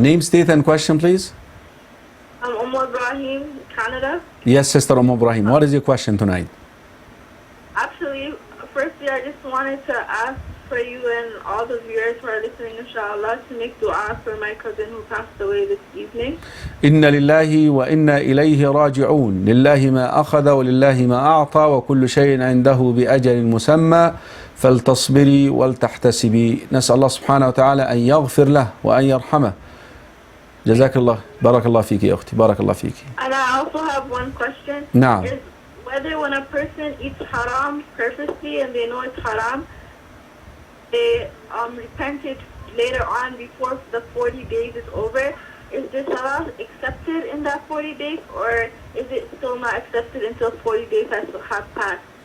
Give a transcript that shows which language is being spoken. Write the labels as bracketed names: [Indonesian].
[English] Name, state and question, please. I'm Ibrahim, Canada. Yes, Sister Ibrahim. What is your question tonight? Actually, firstly, I just wanted to ask for you and all the viewers who are listening, inshallah, to make dua for my cousin who passed away this evening. [Arabic] إن لله وإنا إليه راجعون لله ما أخذ ولله ما أعطى وكل شيء عنده بأجل مسمى فلتصبري ولتحتسبي. نسأل الله سبحانه وتعالى أن يغفر له وأن يرحمه. جزاك الله. بارك الله فيك يا أختي. بارك الله فيك. [English] And I also have one question. [Arabic] نعم. [English] Is whether when a person eats haram purposely and they know it's haram, they repented later on before the 40 days is over, is this salah accepted in that 40 days, or is it still not accepted until 40 days have passed?